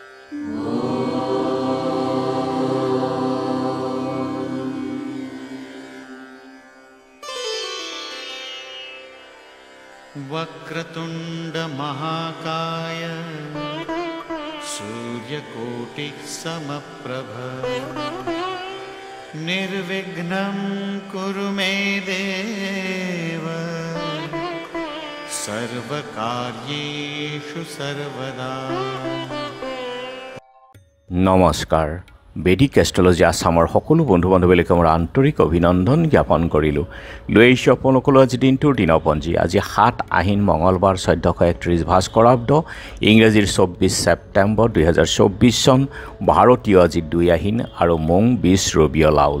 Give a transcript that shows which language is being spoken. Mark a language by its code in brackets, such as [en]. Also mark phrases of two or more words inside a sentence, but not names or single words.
[sa] वक्रतुंड महाकाय सूर्यकोटि समप्रभ निर्विघ्नं कुरु मे देव सर्वकार्येषु सर्वदा। [as] नमस्कार। বেদিক এষ্ট্ৰলজি আসামৰ সকলো বন্ধু বান্ধৱীক মোৰ আন্তৰিক অভিনন্দন জ্ঞাপন কৰিলোঁ। লৈ আহিছোঁ আপোনালোকলৈ আজি দিনটোৰ দিনপঞ্জী। আজি 7 আহিন মঙলবাৰ 1431 ভাস্কৰাব্দ ইংৰাজীৰ 24 ছেপ্টেম্বৰ 2024 চন ভাৰতীয় আজি 2 আহিন আৰু মং 20 ৰবিয় লাউল।